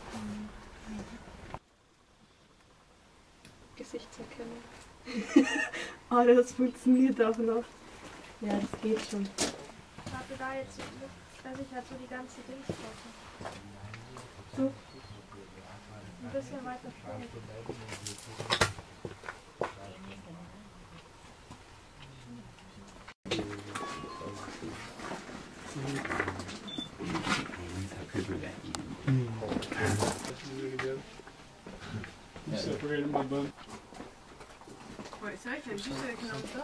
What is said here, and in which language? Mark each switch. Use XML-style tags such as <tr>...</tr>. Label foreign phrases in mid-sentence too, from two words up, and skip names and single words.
<de>Gesichtserkennung. Oh, das funktioniert auch noch. Ja, das geht schon. Warte, da jetzt, dass ich halt so die ganze Dings brauche. So. Ein bisschen weiter vorne.</de> <fr>Ouais, c'est vrai qu'elle est juste avec une hauteur.</fr>